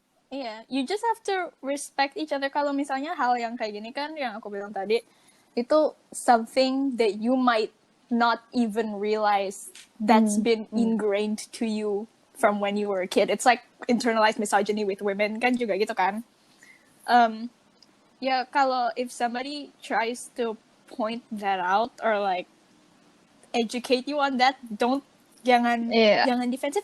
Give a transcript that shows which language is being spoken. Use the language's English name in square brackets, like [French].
[English] Iya, you just have to respect each other. [Indonesian] Kalau misalnya hal yang kayak gini kan yang aku bilang tadi, itu [English] something that you might not even realize that's been ingrained to you from when you were a kid. It's like internalized misogyny with women [Indonesian] kan juga gitu kan. Ya kalau [English] if somebody tries to point that out or like educate you on that, [Indonesian] jangan defensif.